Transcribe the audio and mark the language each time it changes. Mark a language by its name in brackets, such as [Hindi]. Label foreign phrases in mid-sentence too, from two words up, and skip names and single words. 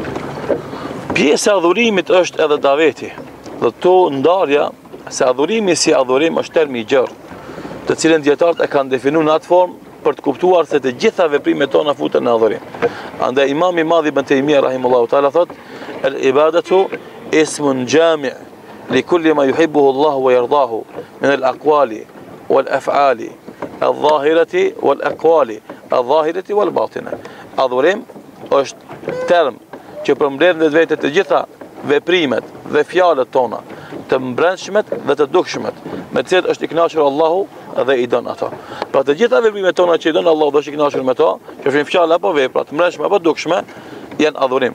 [Albanian] Pjesë e adhurimit është edhe daveti. Dhe to ndarja, se adhurimi si adhurim është termi i gjerë, të cilën dietarët e kanë definu në atë formë për të kuptuar se të gjitha veprimet tona futen në adhurim. Andaj Imam i Madh Ibn Taymija [Arabic] رحمه الله تعالى thot: "العبادة اسم جامع لكل ما يحبه الله ويرضاه من الأقوال والأفعال الظاهرة والأقوال الظاهرة والباطنة." [Albanian] Adhurim është term që përmbledh në vetë të gjitha veprimet dhe fjalët tona, të mbrëmshmet dhe të dukshmet, me të cilat është i kënaqur Allahu dhe i don ato. Pra të gjitha veprimet tona që i don Allahu dhe është i kënaqur me to, qofshin fjalë apo vepra, të mbrëmshme apo dukshme, janë adhurim.